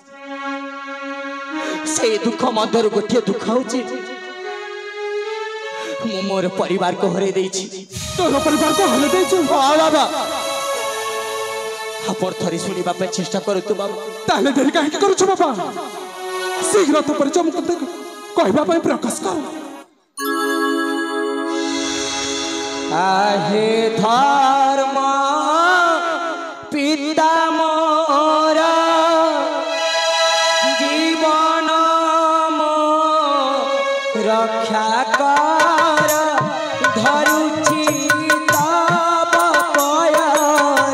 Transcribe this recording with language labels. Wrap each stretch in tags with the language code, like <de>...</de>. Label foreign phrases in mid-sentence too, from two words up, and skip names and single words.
<or>ସେଇ ଦୁଃଖ ମଧ୍ୟରୁ ଗୋଟିଏ ଦୁଃଖ ହଉଛି ମୁଁ ମୋର ପରିବାରକୁ ହରେଇ ଦେଇଛି। ତୋର ପରିବାରକୁ ହରେଇ ଦେଇଛୁ? ହଁ ବାବା। ଆପଣ ଥରେ ଶୁଣିବା ପାଇଁ ଚେଷ୍ଟା କରନ୍ତୁ ବାବା। ତାହେଲେ ଡେରି କାହିଁକି କରୁଛୁ ବାବା? ଶୀଘ୍ର ତ ପରିଚୟ ମତେ କହିବା ପାଇଁ ପ୍ରକାଶ କର। ଆହେ ଧର୍ମ ପିତା ମୋର ଜୀବନ ମୋ ରକ୍ଷା କର ଧରୁଛି ତବ ପୟର।</or>